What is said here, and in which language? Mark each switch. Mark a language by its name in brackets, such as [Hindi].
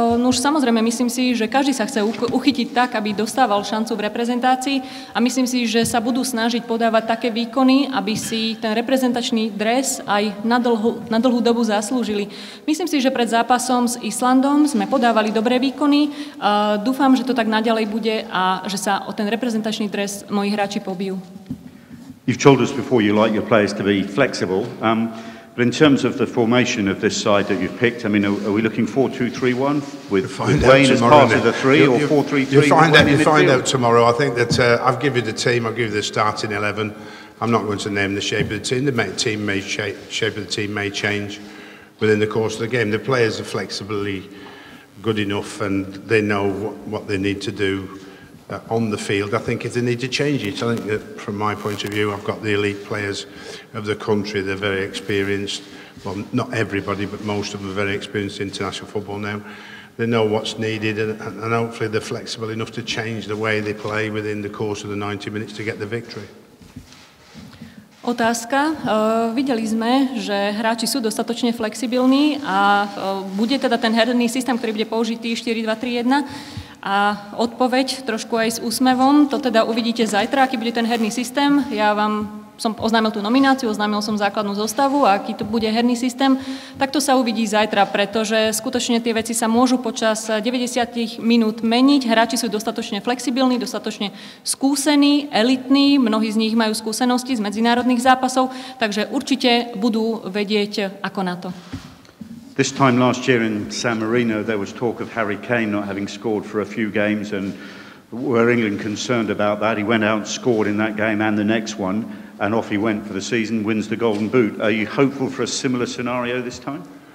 [Slovak] No už samozrejme, myslím si, že každý sa chce uchytiť tak, aby dostával šancu v reprezentácii a myslím si, že sa budú snažiť podávať také výkony, aby si ten reprezentačný dres aj na dlhú dobu zaslúžili. Myslím si, že pred zápasom s Islandom sme podávali dobré výkony. Dúfam, že to tak naďalej bude a že sa o ten reprezentačný dres moji hráči pobijú. [English] You've told us before you like your players to be flexible. But in terms of the formation of this side that you've picked, I mean, are we looking 4-2-3-1 with Wayne as part of the three, or 4-3-3? You find out tomorrow. I think that I'll give you the team. I'll give you the starting 11. I'm not going to name the shape of the team. Shape of the team may change within the course of the game. The players are flexibly good enough, and they know what they need to do on the field. I think if they need to change it, I think that from my point of view, I've got the elite players of the country. They're very experienced. Well, not everybody, but most of them are very experienced in international football now. They know what's needed, and hopefully they're flexible enough to change the way they play within the course of the 90 minutes to get the victory. [Slovak] Otázka. Videli sme, že hráči sú dostatočne flexibilní a bude teda ten herný systém, ktorý bude použitý 4-2-3-1. A odpoveď trošku aj s úsmevom, to teda uvidíte zajtra, aký bude ten herný systém. Ja vám som oznámil tú nomináciu, oznámil som základnú zostavu a aký to bude herný systém, tak to sa uvidí zajtra, pretože skutočne tie veci sa môžu počas 90 minút meniť. Hráči sú dostatočne flexibilní, dostatočne skúsení, elitní, mnohí z nich majú skúsenosti z medzinárodných zápasov, takže určite budú vedieť, ako na to. [English] This time last year in San Marino, there was talk of Harry Kane not having scored for a few games, and were England concerned about that? He went out and scored in that game and the next one, and off he went for the season, wins the Golden Boot. Are you hopeful for a similar scenario this time?